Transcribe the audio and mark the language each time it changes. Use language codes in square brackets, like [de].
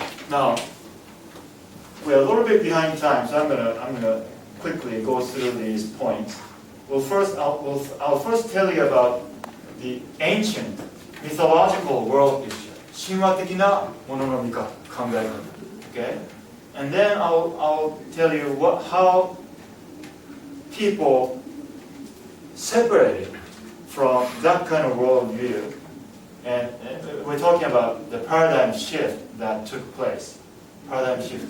[en] Now, we're a little bit behind time, so I'm gonna quickly go through these points. I'll first tell you about the ancient mythological world picture. [ja] 神話的なものの見方、考え方。 [en] Okay? And then I'll tell you how people separated from that kind of worldview. And we're talking about the paradigm shift that took place. Paradigm shift.